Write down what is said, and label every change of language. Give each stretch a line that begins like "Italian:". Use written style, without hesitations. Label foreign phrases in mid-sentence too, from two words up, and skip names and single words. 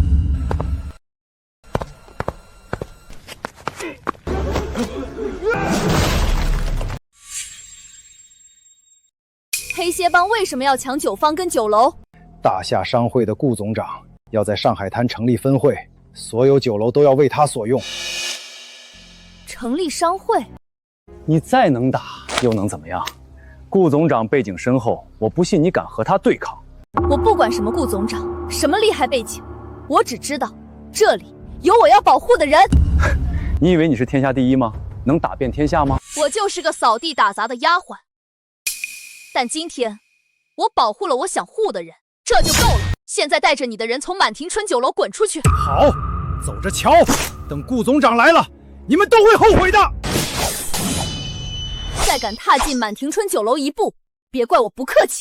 Chinese: 黑蝎幫為什麼要搶酒坊跟酒樓？大夏商會的顧總長要在上海灘成立分會，所有酒樓都要為他所用。成立商會？你再能打又能怎麼樣？顧總長背景深厚，我不信你敢和他对抗。我不管什么顧总长，什么厉害背景，我只知道这里有我要保護的人。你以為你是天下第一嗎？能打遍天下嗎？我就是個掃地打雜的丫鬟，但今天我保護了我想護的人，這就夠了。現在帶着你的人從滿庭春酒樓滾出去。好，走着瞧，等顧總長來了，你們都會後悔的。再敢踏進滿庭春酒樓一步，別怪我不客氣。